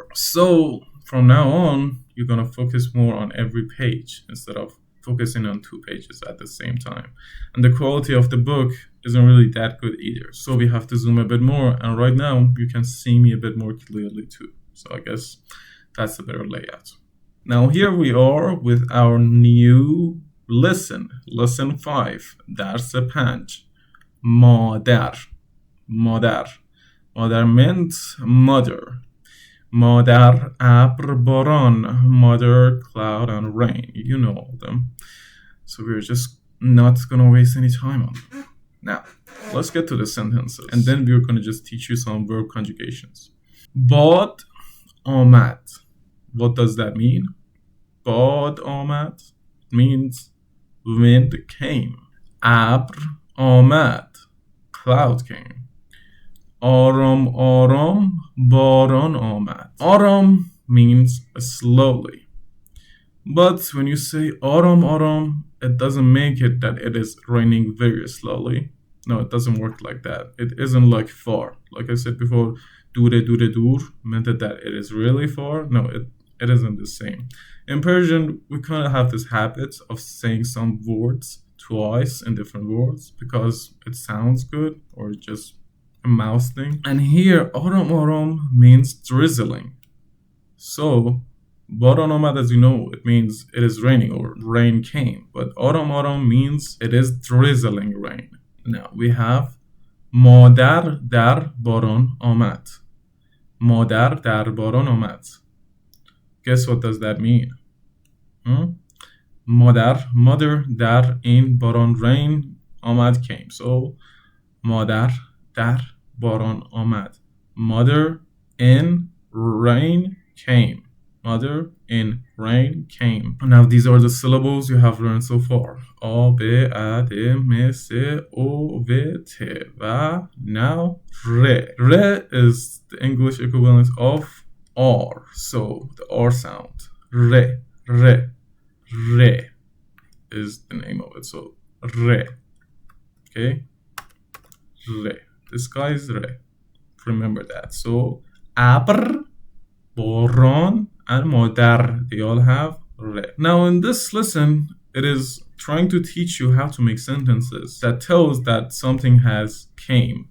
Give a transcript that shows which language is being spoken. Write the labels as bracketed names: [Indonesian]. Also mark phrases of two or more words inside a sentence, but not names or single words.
[English] So from now on you're gonna focus more on every page instead of focusing on 2 pages at the same time. And the quality of the book isn't really that good either, so we have to zoom a bit more, and right now you can see me a bit more clearly too, so I guess that's a better layout. Now here we are with our new lesson 5, [Persian] درس 5. مادر. مادر. مادر [English] meant mother. [Persian] مادر ابر باران. [English] Mother cloud and rain. You know all them. So we're just not gonna waste any time on them. Now let's get to the sentences, and then we're gonna just teach you some verb conjugations. باد آمد. What does that mean? [Persian] باد آمد [English] means wind came. ابر آمد. Cloud came. آرام آرام باران آمد. آرام means slowly. But when you say [Persian] آرام آرام, [English] it doesn't make it that it is raining very slowly. No, it doesn't work like that. It isn't like far. Like I said before, [Persian] دوره دوره دور [English] meant that it is really far. No, it isn't the same. In Persian, we kind of have this habit of saying some words twice in different words because it sounds good, or just a mouth thing. And here [Persian] آرام آرام [English] means drizzling. So [Persian] باران آمد, [English] as you know, it means it is raining or rain came, but [Persian] آرام آرام [English] means it is drizzling rain. Now we have [Persian] مادر در باران آمد. مادر در باران آمد. [English] Guess what does that mean? Mother در in باران rain آمد came. [Persian] So مادر در باران آمد. [English] Mother in rain came. Mother in rain came. Now these are the syllables you have learned so far. A, B, A, D, M, C, O, V, T. Va. Now re. Re is the English equivalent of R. So the R sound. Re. Re. Re is the name of it. So re. Okay. Re. This guy is re. Remember that. So abr, boron, and modar, they all have re. Now in this lesson, it is trying to teach you how to make sentences that tells that something has came.